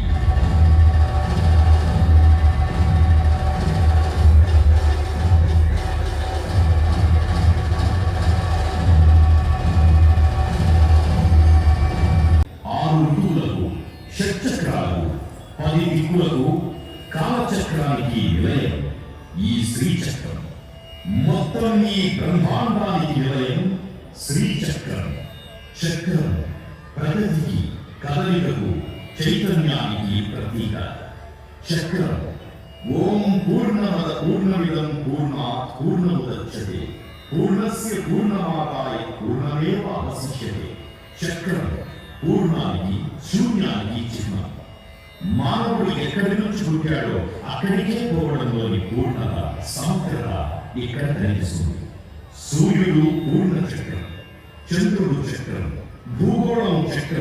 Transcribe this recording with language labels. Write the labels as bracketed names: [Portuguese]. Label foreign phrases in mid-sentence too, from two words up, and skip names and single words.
[Telugu] షట్చక్రాలు 10 దిక్కులకు కాలచక్రానికి నిలయం ఈ శ్రీచక్రం. మొత్తం ఈ బ్రహ్మాండానికి నిలయం శ్రీచక్రం. చక్రం ప్రగతికి, కదలికకు, చైతన్యానికి ప్రతీక. [Sanskrit] చక్రం ఓం పూర్ణమద పూర్ణమిదం పూర్ణాత్ పూర్ణముదచ్యతే పూర్ణస్య పూర్ణమాదాయ పూర్ణమేవ అవశిష్యతే. [Telugu] చక్రం పూర్ణానికి, శూన్యానికి చిహ్నం. మానవుడు ఎక్కడి నుంచి పుట్టాడో అక్కడికే పోవడంలోని పూర్ణత, సమగ్రత ఇక్కడ కనిపిస్తుంది. సూర్యుడు పూర్ణ చక్రం, చంద్రుడు చక్రం, భూగోళం చక్రం.